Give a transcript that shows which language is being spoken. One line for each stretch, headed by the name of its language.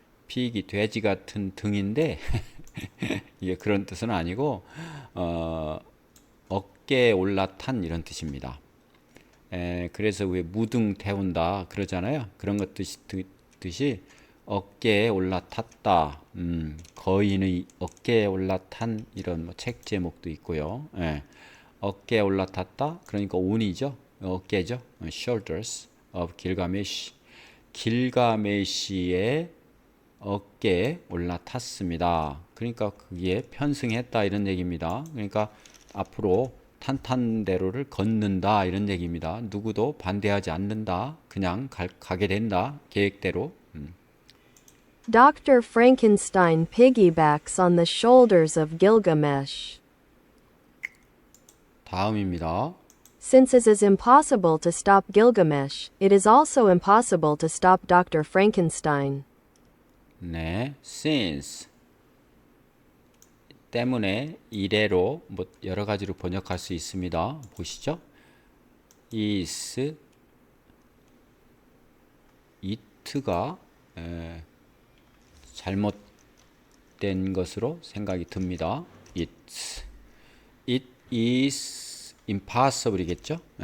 Korean: 피기 돼지 같은 등인데 이게 그런 뜻은 아니고 어깨에 올라탄 이런 뜻입니다. 그래서 왜 무등 태운다 그러잖아요. 그런 것 뜻이 어깨에 올라탔다. 거인의 어깨에 올라탄 이런 책 제목도 있고요. 어깨에 올라탔다. 그러니까 온이죠. 어깨죠.
English: Shoulders of Gilgamesh.
Korean: 길가메시의 어깨에 올라탔습니다. 그러니까 그게 편승했다 이런 얘기입니다. 그러니까 앞으로 탄탄대로를 걷는다 이런 얘기입니다. 누구도 반대하지 않는다. 그냥 가게 된다. 계획대로.
English: Dr. Frankenstein piggybacks on the shoulders of Gilgamesh.
Korean: 다음입니다.
English: Since it is impossible to stop Gilgamesh, it is also impossible to stop Dr. Frankenstein.
Korean: 네, since 때문에 이래로 뭐 여러 가지로 번역할 수 있습니다. 보시죠. is it가 잘못된 것으로 생각이 듭니다.
English: it is impossible이겠죠.